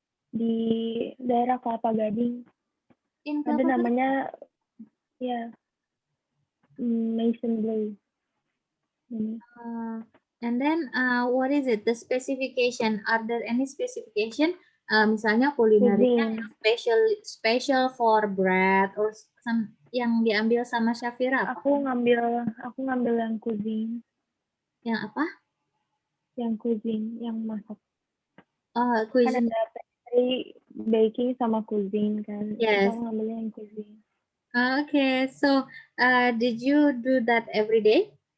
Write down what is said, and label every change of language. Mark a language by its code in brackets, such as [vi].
[id] Di daerah Kelapa Gading. [en] In [id] Ada Kelapa Gading? namanya ya Mason Blue. [en] And then what is it? The specification? Are there any specification? [id] Misalnya kulinerinya yang [en] special for bread or some [id] yang diambil sama Syafira? Aku ngambil yang cuisine. Yang apa? Yang cuisine, yang masak. [en] Cuisine. [id] Kan ada pastry, baking sama cuisine kan. [en] Yes. [id] Aku ngambilnya yang cuisine. [en] Okay, so did you do that every day?